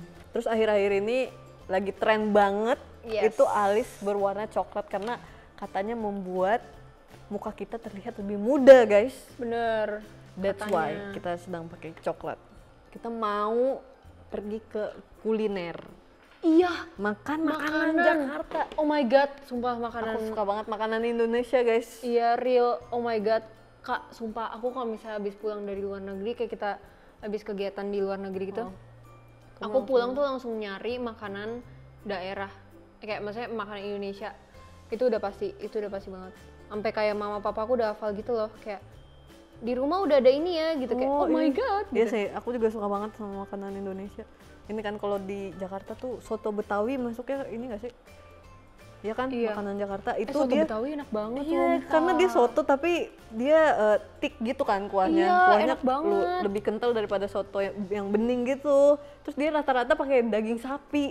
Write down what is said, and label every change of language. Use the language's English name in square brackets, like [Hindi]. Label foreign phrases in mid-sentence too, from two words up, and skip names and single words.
[Indonesian] Terus akhir-akhir ini lagi tren banget itu alis berwarna coklat karena katanya membuat muka kita terlihat lebih muda guys. Bener. That's katanya. why kita sedang pakai coklat. kita mau pergi ke kuliner. Iya, Makanan makanan Jakarta. [English] Oh my god, [Indonesian] sumpah makanan. Aku suka banget makanan Indonesia, guys. Iya, [English] real. Oh my god. [Indonesian] Kak, sumpah aku kalau misalnya habis pulang dari luar negeri, kayak kita habis kegiatan di luar negeri gitu. Aku pulang tuh langsung nyari makanan daerah. Kayak maksudnya makanan Indonesia. Itu udah pasti banget. Sampai kayak mama papa aku udah hafal gitu loh, kayak di rumah udah ada ini ya gitu, kayak [English] oh my god. [Indonesian] Iya Gitu. sih, aku juga suka banget sama makanan Indonesia. Ini kan kalau di Jakarta tuh soto Betawi masuknya ini gak sih? Iya kan, Iya. makanan Jakarta itu Soto dia. Betawi enak banget. Iya, sumpah. karena dia soto tapi dia thick gitu kan kuahnya. Iya, Kuahnya enak banget. lebih kental daripada soto yang bening gitu. Terus dia rata-rata pakai daging sapi.